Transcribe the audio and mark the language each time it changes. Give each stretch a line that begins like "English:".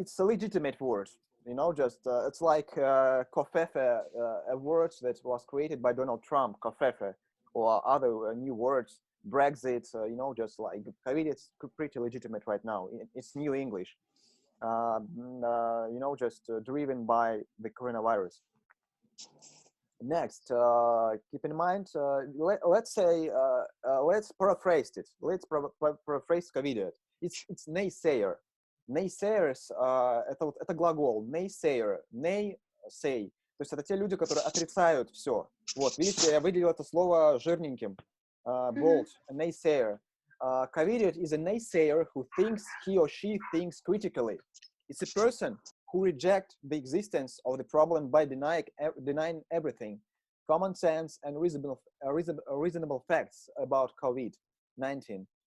English: It's a legitimate word, you know, just it's like kofefe, a word that was created by Donald Trump, kofefe, or other new words, Brexit, you know, just like covidiot's pretty legitimate right now. It's new English, you know, just driven by the coronavirus. Next, keep in mind, let's say, let's paraphrase it. Let's paraphrase covidiot. It's naysayer.
Russian: Naysayers, это глагол.
English: Naysayer, nay, say.
Russian: То есть это те люди, которые отрицают все. Вот, видите, я выделил это слово жирненьким.
English: Bold, naysayer. Covidiot is a naysayer who thinks he or she thinks critically. It's a person who reject the existence of the problem by denying everything, common sense and reasonable facts about COVID-19.